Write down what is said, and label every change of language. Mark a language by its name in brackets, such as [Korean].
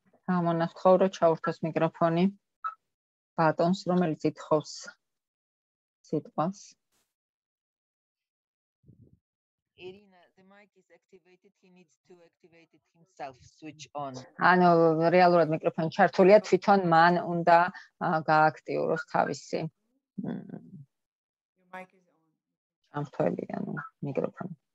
[Georgian] გამონახავ რომ ჩაურთოს მიკროფონი ბატონს, რომელიც ითხოვს სიტყვას. [English] Irina, the mic is activated. He needs to activate it himself. Switch on. [Georgian] ანუ რეალურად მიკროფონი ჩართულია, თვითონ მან უნდა გააქტიუროს თავისი [English] Your mic is on. [Georgian] ჩამთველი, ანუ მიკროფონი.